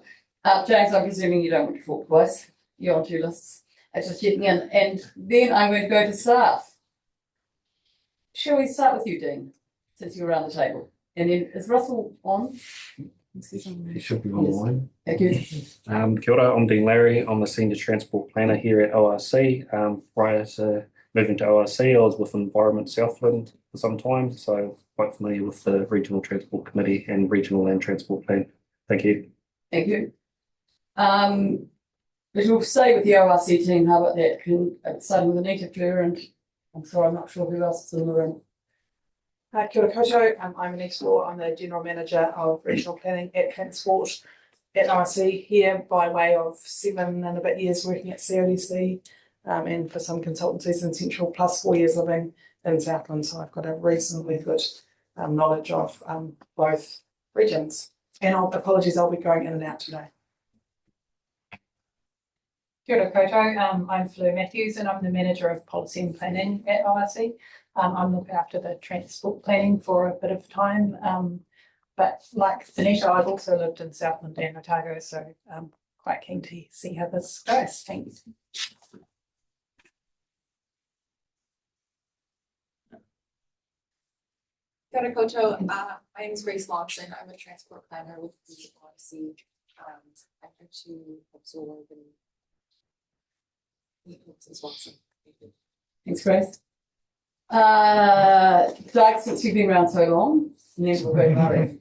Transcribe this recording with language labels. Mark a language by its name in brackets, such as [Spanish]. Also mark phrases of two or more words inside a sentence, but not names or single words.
[English] James, I'm presuming you don't want to talk twice. You're on two lists. I just checking in. And then I'm going to go to staff. Shall we start with you, Dean, since you're around the table? And then is Russell on? He should be online. Thank you. [Māori] Kia ora, [English] I'm Dean Larry. I'm the Senior Transport Planner here at ORC. Prior to moving to ORC, I was with Environment Southland for some time, so quite familiar with the Regional Transport Committee and Regional Land Transport Plan. Thank you. Thank you. But we'll stay with the ORC team. How about that? Starting with Anita, Claire, and I'm sorry, I'm not sure who else is in the room. [Māori] Kia ora koutou. [English] I'm Anita Law. I'm the General Manager of Regional Planning at Transport at ORC, here by way of 7 and a bit years working at CODC and for some consultancies in Central, plus 4 years living in Southland. So I've got a reasonably good knowledge of both regions. And apologies, I'll be going in and out today. [Māori] Kia ora koutou. [English] I'm Fleur Matthews and I'm the Manager of Policy and Planning at ORC. I'm looking after the transport planning for a bit of time. But like Anita, I've also lived in Southland and Otago, so I'm quite keen to see how this goes. Thanks. [Māori] Kia ora koutou. [English] My name is Grace Lawson. I'm a transport planner with the ORC. I'm here to absorb and as well. So, Thanks, Grace. Doug, since you've been around so long, and then we'll go to Murray.